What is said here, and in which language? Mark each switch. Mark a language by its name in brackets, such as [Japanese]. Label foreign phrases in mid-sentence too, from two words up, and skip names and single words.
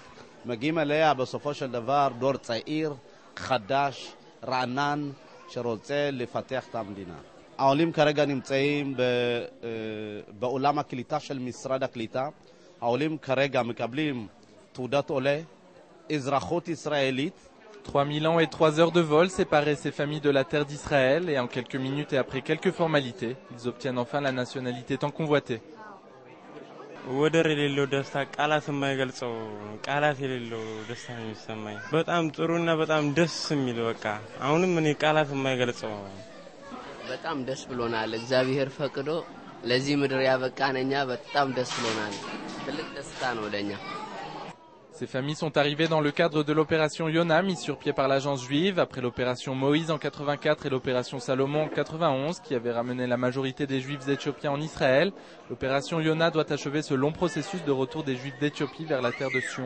[Hebrew] מגיעים אליה בסופו של דבר דור צעיר, חדש, רענן, שרוצה לפתח את המדינה. העולים כרגע נמצאים בעולם הקליטה של משרד הקליטה. העולים כרגע מקבלים תעודת עולה, אזרחות ישראלית. [French] 3000 ans et 3 heures de vol séparaient ces familles de la terre d'Israël et en quelques minutes et après quelques formalités, ils obtiennent enfin la nationalité tant convoitée. [Amharic] ወደር የሌለው ደስታ ቃላት የማይገልጸው ቃላት የሌለው ደስታ ነው የሚሰማኝ። በጣም ጥሩና በጣም ደስ የሚል በቃ አሁንም እኔ ቃላት የማይገልጸው በጣም ደስ ብሎናል። እግዚአብሔር ፈቅዶ ለዚህ ምድር ያበቃነኛ በጣም ደስ ብሎናል። ትልቅ ደስታ ነው ለኛ። [French] Ces familles sont arrivées dans le cadre de l'opération Yona mise sur pied par l'agence juive après l'opération Moïse en 84 et l'opération Salomon en 91 qui avait ramené la majorité des juifs éthiopiens en Israël. L'opération Yona doit achever ce long processus de retour des juifs d'Éthiopie vers la terre de Sion.